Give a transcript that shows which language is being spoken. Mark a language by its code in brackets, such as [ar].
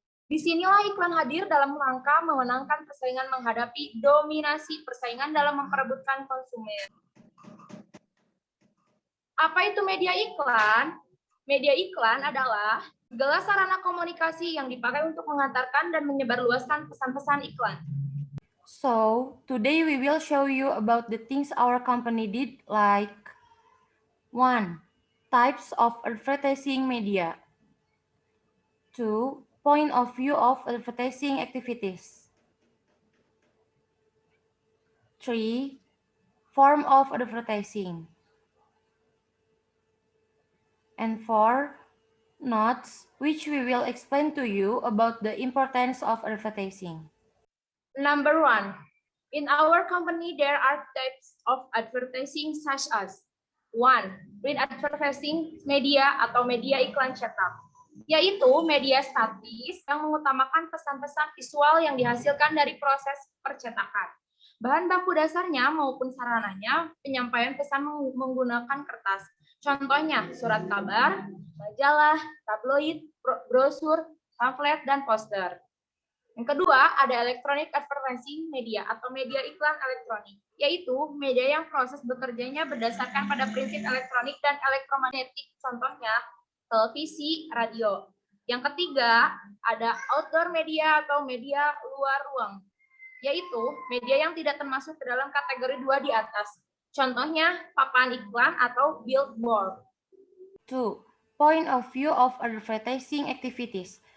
[id] Disinilah iklan hadir dalam rangka memenangkan persaingan menghadapi dominasi persaingan dalam memperebutkan konsumen. Apa itu media iklan? Media iklan adalah segala sarana komunikasi yang dipakai untuk mengantarkan dan menyebarluaskan pesan-pesan iklan. [en] So, today we will show you about the things our company did, like 1. Types of advertising media. 2. Point of view of advertising activities. 3. Form of advertising. And 4. Notes, which we will explain to you about the importance of advertising. Number 1. In our company, there are types of advertising such as 1. Print advertising media [id] atau media iklan cetak, yaitu media statis yang mengutamakan pesan-pesan visual yang dihasilkan dari proses percetakan. Bahan baku dasarnya maupun sarananya penyampaian pesan menggunakan kertas. Contohnya surat kabar, majalah, tabloid, brosur, pamflet, dan poster. Yang kedua, ada [en] electronic advertising media [id] atau media iklan elektronik, yaitu media yang proses bekerjanya berdasarkan pada prinsip elektronik dan elektromagnetik, contohnya televisi, radio. Yang ketiga, ada [en] outdoor media [id] atau media luar ruang, yaitu media yang tidak termasuk ke dalam kategori 2 di atas. Contohnya papan iklan atau billboard. 2. [en] Point of view of advertising activities.